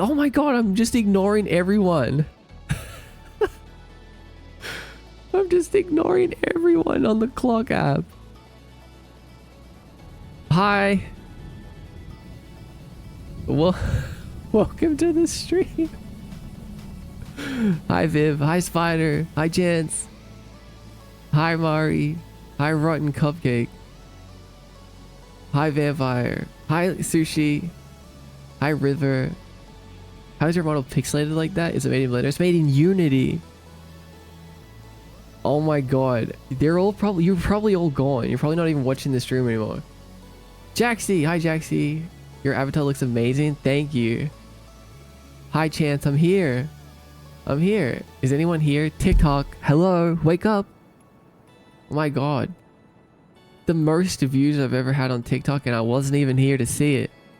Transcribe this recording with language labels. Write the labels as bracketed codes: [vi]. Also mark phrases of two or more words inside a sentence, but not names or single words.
[en] Oh my god, I'm just ignoring everyone. I'm just ignoring everyone on the clock app. Hi. Well, welcome to the stream. Hi Viv. Hi Spider. Hi Chance. Hi Mari. Hi Rotten Cupcake. Hi Vampire. Hi Sushi. Hi River. How is your model pixelated like that? Is it made in Blender? It's made in Unity. Oh my god. You're probably all gone. You're probably not even watching the stream anymore. Jaxie. Hi Jaxie. Your avatar looks amazing. Thank you. Hi Chance. I'm here. I'm here. Is anyone here? TikTok. Hello. Wake up. Oh my god. The most views I've ever had on TikTok and I wasn't even here to see it.